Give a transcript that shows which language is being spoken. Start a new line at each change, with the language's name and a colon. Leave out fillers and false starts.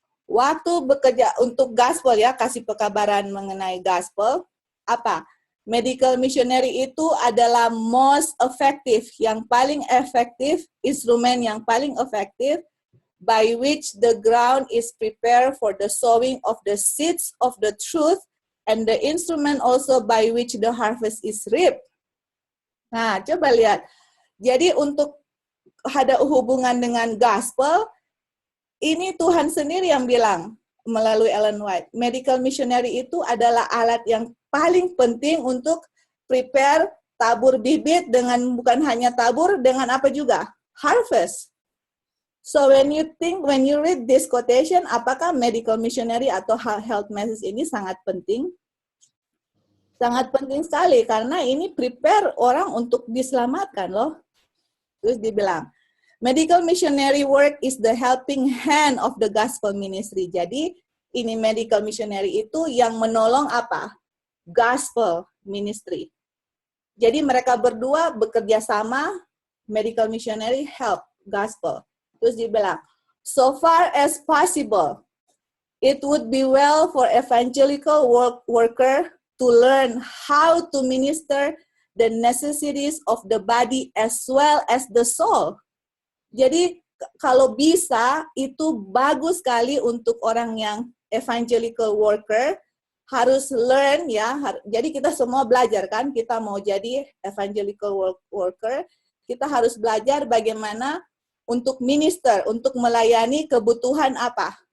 Indonesian: Waktu bekerja untuk gospel ya, kasih pekabaran mengenai gospel, apa?
English: medical missionary
Indonesian: itu adalah
English: most effective,
Indonesian: yang paling efektif, instrumen yang paling efektif,
English: by which the ground is prepared for the sowing of the seeds of the truth, and the instrument also by which the harvest is reaped.
Indonesian: Nah, coba lihat. Jadi untuk ada hubungan dengan gospel, ini Tuhan sendiri yang bilang melalui Ellen White. Medical missionary itu adalah alat yang paling penting untuk prepare tabur bibit dengan bukan hanya tabur, dengan apa juga? Harvest.
English: So when you read this quotation,
Indonesian: apakah medical missionary atau health message ini sangat penting? Sangat penting sekali karena ini prepare orang untuk diselamatkan loh. Terus dibilang,
English: medical missionary work is the helping hand of the gospel ministry.
Indonesian: Jadi ini medical missionary itu yang menolong apa? Gospel ministry. Jadi mereka berdua bekerja sama, medical missionary help gospel. Terus dibilang,
English: so far as possible, it would be well for evangelical worker to learn how to minister the necessities of the body as well as the soul.
Indonesian: Jadi kalau bisa, itu bagus sekali untuk orang yang evangelical worker, harus learn ya. Jadi kita semua belajar kan, kita mau jadi evangelical worker, kita harus belajar bagaimana untuk minister, untuk melayani kebutuhan apa?